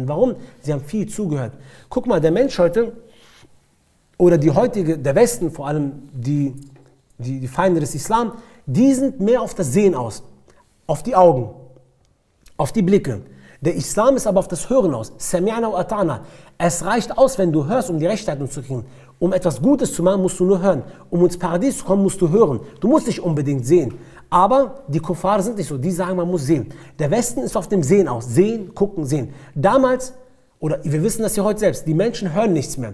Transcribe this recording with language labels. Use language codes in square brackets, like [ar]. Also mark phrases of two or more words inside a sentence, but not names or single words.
[de] Warum? Sie haben viel zugehört. Guck mal, der Mensch heute, oder der Westen, vor allem die Feinde des Islam, die sind mehr auf das Sehen aus, auf die Augen, auf die Blicke. Der Islam ist aber auf das Hören aus. [ar] سمعنا وأطعنا. [de] Es reicht aus, wenn du hörst, um die Rechtleitung zu kriegen. Um etwas Gutes zu machen, musst du nur hören. Um ins Paradies zu kommen, musst du hören. Du musst nicht unbedingt sehen. Aber die Kuffar sind nicht so. Die sagen, man muss sehen. Der Westen ist auf dem Sehen aus. Sehen, gucken, sehen. Damals, oder wir wissen das ja heute selbst, die Menschen hören nichts mehr.